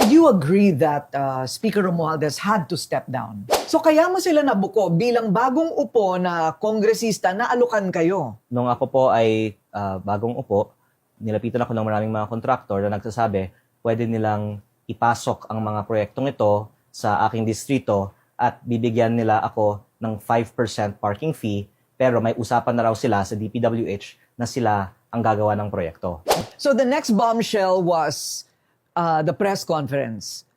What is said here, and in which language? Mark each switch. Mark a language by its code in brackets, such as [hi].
[en] you agree that Speaker Romualdez had to step down? [tl] So kaya mo sila nabuko bilang bagong upo na kongresista na alukan kayo? Nung ako po ay bagong upo, nilapitan ako ng maraming mga kontraktor na nagsasabi, pwede nilang ipasok ang mga proyektong ito sa aking distrito at bibigyan nila ako ng 5% parking fee, pero may usapan na raw sila sa DPWH na sila ang gagawa ng proyekto. [en] So the next bombshell was the press conference.